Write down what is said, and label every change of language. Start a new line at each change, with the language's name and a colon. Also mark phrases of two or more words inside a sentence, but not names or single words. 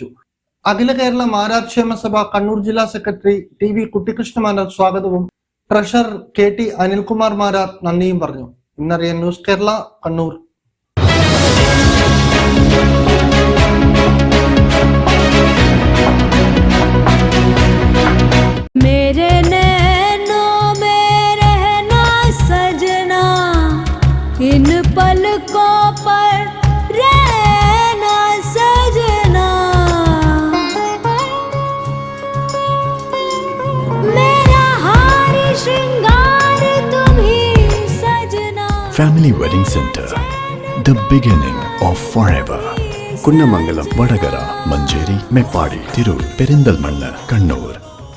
Malayalam: അഖില കേരള മാരാർ ക്ഷേമസഭ കണ്ണൂർ ജില്ലാ സെക്രട്ടറി TV കുട്ടിക്കൃഷ്ണ മാരാർ സ്വാഗതവും ട്രഷറർ KT അനിൽകുമാർ മാരാർ നന്ദിയും പറഞ്ഞു. ഇന്നറിയാൻ ന്യൂസ് കേരള കണ്ണൂർ.
Hindi: मेरे नैनों में रहना सजना, इन पल पलकों पर रहना सजना, मेरा हार श्रृंगार तुम ही सजना.
English: Family Wedding Center, the beginning of forever.
Malayalam: കുന്നമംഗലം, വടകര, മഞ്ചേരി, മേപ്പാടി, തിരൂർ, പെരിന്തൽമണ്ണ, കണ്ണൂർ.